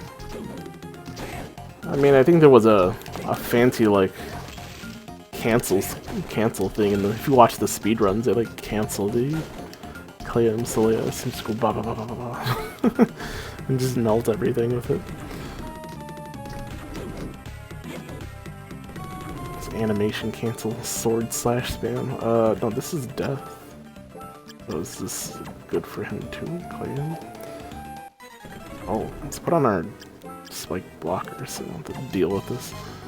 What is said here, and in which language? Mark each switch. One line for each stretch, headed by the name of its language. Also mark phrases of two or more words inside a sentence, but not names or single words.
English: I mean, I think there was a fancy, like, cancel thing, and if you watch the speedruns, they, like, cancel the Cleum Soleus and just go ba ba ba ba ba ba and just melt everything with it. It's animation cancel sword slash spam. No, this is death. So is this good for him too, Cleum? Oh, let's put on our spike blocker so we don't have to deal with this.